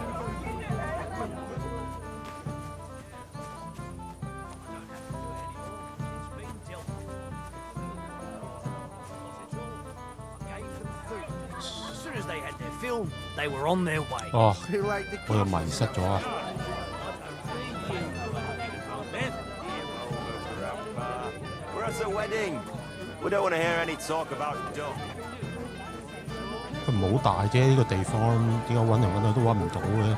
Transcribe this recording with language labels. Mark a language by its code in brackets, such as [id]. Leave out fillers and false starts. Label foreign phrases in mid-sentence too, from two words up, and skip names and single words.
[en] As soon as they had their fill, they were on their way. [yue] 哦， [en] Who ate the [yue] 我又迷失咗啊！ [en] We're at a wedding. We don't want to hear any talk about dough. [yue] 佢唔好大啫，呢個地方點解揾嚟揾去都揾唔到嘅？